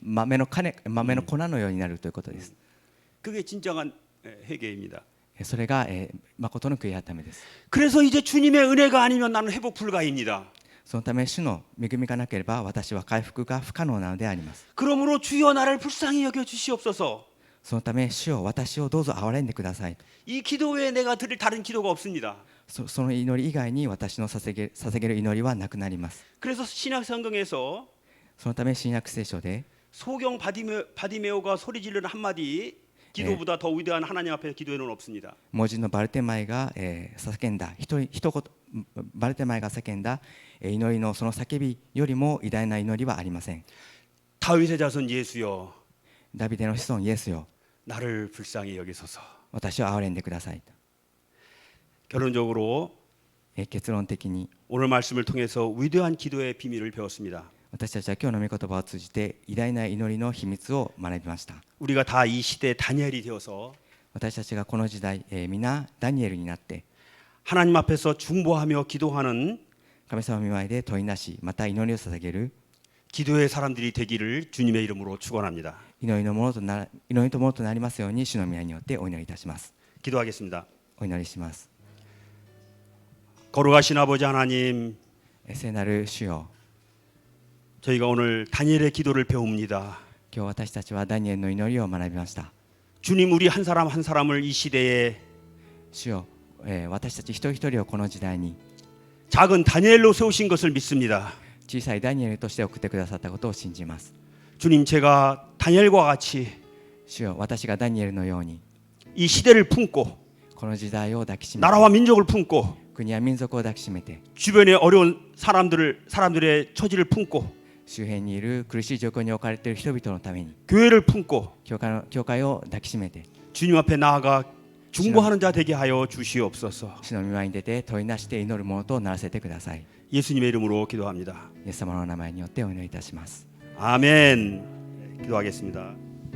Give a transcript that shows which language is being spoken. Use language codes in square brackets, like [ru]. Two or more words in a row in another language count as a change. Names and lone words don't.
[ja] 豆の粉のようになるということです。 [ko] 그게 진정한 회개입니다. [ja] それが誠の悔い改めです。 [ko] 그래서 이제 주님의 은혜가 아니면 나는 회복 불가입니다. [ja] そのため主の恵みがなければ私は回復が不可能なのであります。 [ko] 그러므로 주여 나를 불쌍히 여겨 주시옵소서. [ja] そのため主よ私をどうぞ憐れんでください。 [ko] 이 기도에 내가 드릴 다른 기도가 없습니다. [ja] その祈り以外に私の捧げる祈りはなくなります。 [ko] 그래서 신약 성경에서 [ja] そのため新約聖書で [ko] 소경 바디메오가 소리 지르는 한마디 기도보다 더 위대한 하나님 앞에 기도에는 없습니다. [ja] 盲人のバルテマイが叫んだ一言バルテマイが叫んだ祈りのその叫びよりも偉大な祈りはありません。 [ko] 다윗의 자손 예수여 [ja] ダビデの子孫イエスよ [ko] 나를 불쌍히 여기소서. [ja] 私を憐れんでください。 [ko] 결론적으로 [ja] 結論的に [ko] 오늘 말씀을 통해서 위대한 기도의 비밀을 배웠습니다. [ja] 私たちは今日の御言葉を通じて偉大な祈りの秘密を学びました。 [ko] 우리가 다 이 시대 다니엘이 되어서 [ja] 私たちがこの時代皆ダニエルになって [ko] 하나님 앞에서 중보하며 기도하는 [ja] 神様の御前で問いなしまた祈りを捧げる [ko] 기도의 사람들이 되기를 주님의 이름으로 축원합니다. [ja] 祈りのものとなりますように主の御名によってお祈りいたします。 [ko] 기도하겠습니다. [ja] お祈りします。 [ko] 거룩하신 아버지 하나님, [ja] 聖なる主よ [ko] 저희가 오늘 다니엘의 기도를 배웁니다. [ja] 今日私たちはダニエルの祈りを学びました。 [ko] 주님, 우리 한 사람 한 사람을 이 시대에 [ja] 主よ私たち一人一人をこの時代に [ko] 작은 다니엘로 세우신 것을 믿습니다. [ja] 小さいダニエルとして送ってくださったことを信じます。 [ko] 주님, 제가 다니엘과 같이 [ja] 主よ私がダニエルのように [ko] 이 시대를 품고 [ja] この時代を抱きしめて [ko] 나라와 민족을 품고 [ja] 国や民族を抱きしめて [ko] 주변의 어려운 사람들의 처지를 품고 [ja] 周辺にいる苦しい状況に置かれている人々のために [ko] 교회를 품고 [ja] 教会を抱きしめて [ko] 주님 앞에 나아가 중보하는 자 되게 하여 주시옵소서. [ja] 主の御前に出て問いなして祈る者とならせてください。 [ko] 예수님의 이름으로 기도합니다. [ja] イエス様の名前によってお祈りいたします。 [ko] 아멘. 기도하겠습니다.